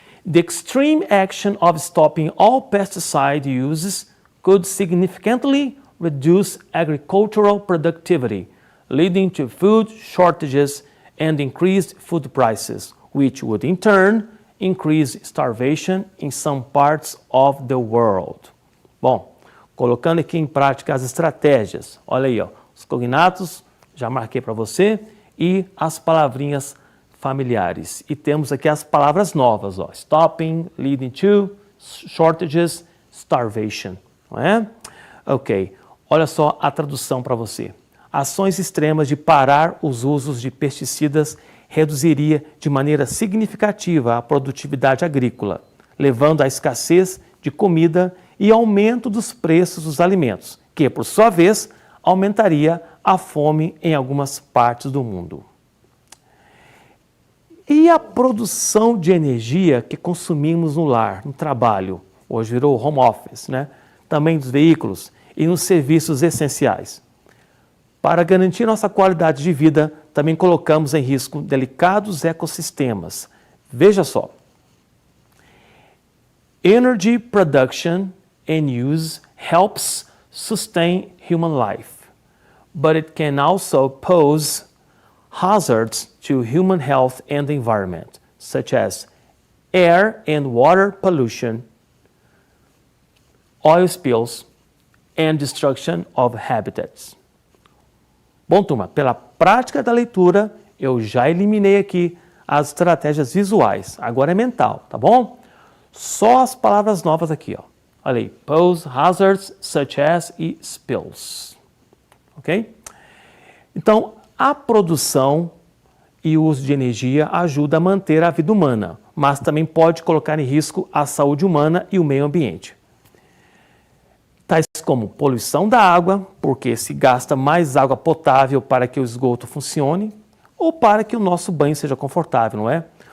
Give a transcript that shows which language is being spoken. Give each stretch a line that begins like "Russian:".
English: The extreme action of stopping all pesticide uses could significantly reduce agricultural productivity, leading to food shortages and increased food prices, which would in turn increase starvation in some parts of the world.
Portuguese: Bom, colocando aqui em prática as estratégias, olha aí, ó, os cognatos, já marquei para você, e as palavrinhas familiares. E temos aqui as palavras novas, ó, stopping, leading to, shortages, starvation, não é? Ok, olha só a tradução para você. Ações extremas de parar os usos de pesticidas reduziria de maneira significativa a produtividade agrícola, levando à escassez de comida e aumento dos preços dos alimentos, que, por sua vez, aumentaria a fome em algumas partes do mundo. E a produção de energia que consumimos no lar, no trabalho, hoje virou home office, né? Também dos veículos e nos serviços essenciais. Para garantir nossa qualidade de vida, também colocamos em risco delicados ecossistemas. Veja só.
English: Energy production and use helps sustain human life, but it can also pose hazards to human health and the environment, such as air and water pollution, oil spills, and destruction of habitats.
Portuguese: Bom, turma, pela prática da leitura, eu já eliminei aqui as estratégias visuais. Agora é mental, tá bom? Só as palavras novas aqui, ó. Olha aí, pose hazards such as e spills. Ok? Então, a produção e o uso de energia ajuda a manter a vida humana, mas também pode colocar em risco a saúde humana e o meio ambiente. Tais como poluição da água, porque se gasta mais água potável para que o esgoto funcione, ou para que o nosso banho seja confortável, não é?